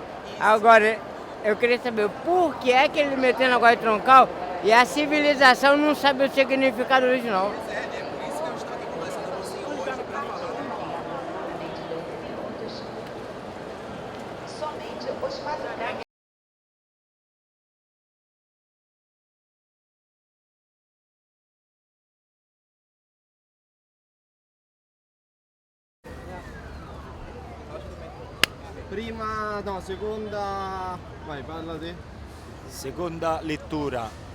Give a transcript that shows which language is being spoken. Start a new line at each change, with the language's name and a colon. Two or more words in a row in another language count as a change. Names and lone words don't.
Portuguese: Agora, eu queria saber por que é que ele meteu negócio de troncal e a civilização não sabe o significado original. É por isso que eu estou aqui conversando com você hoje para falar. Somente os padrões.
Italian: Prima, no, seconda... Vai, parla te. Seconda lettura.